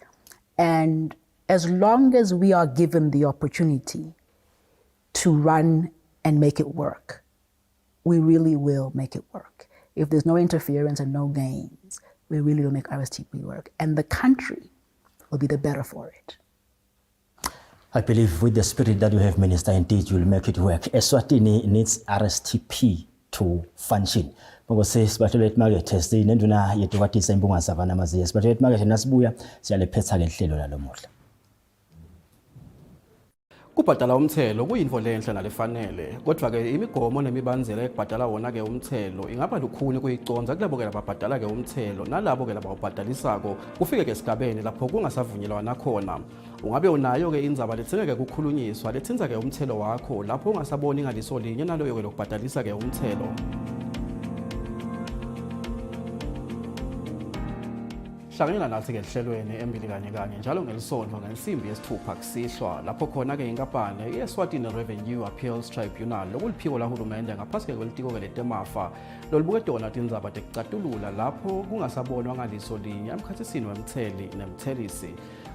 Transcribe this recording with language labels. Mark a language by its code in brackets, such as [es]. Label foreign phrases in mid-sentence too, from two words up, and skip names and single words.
[en] And as long as we are given the opportunity to run and make it work, we really will make it work. If there's no interference and no gains, we really will make RSTP work. And the country will be the better for it. I believe with the spirit that you have, Minister, indeed you will make it work. Eswatini needs RSTP to function. [ss] Ngose sibathelwe emarket sinenduna yethu kwathi imbunga Savannah Maziya. Sibathelwe emarket nasibuya siyalephetha ke hlelo lalomuhla. Kubhadala umthelo kuyinto lenhle nalefanele kodwa ke imigomo nemibanzela ekubhadala wona ke umthelo ingaba lukhuni kuyiconza kulabo ke lababhadala ke umthelo nalabo ke labawubhadalisako kufike ke esigabeni lapho kungasavunyelwana khona. Ungabe unayo ke indzaba lethengeke kukhulunyiswa lethinza ke umthelo wakho lapho ungasaboni ngaliso linye naloyo ke lokubhadalisa ke umthelo. Hlanganyela nathi ke ehlelweni embili kanye njalo ngelisonto ngensimbi yesithupha kusihlwa lapho khona ke inkampani iEswatini Revenue Appeals Tribunal lokuliphiko lahulumende ngaphasi ke kwelitiko ke letemafa lolubuke dona tindzaba tekucatulula lapho kungasabonwa ngaliso linye emkhathisini wemtheli nemthelisi.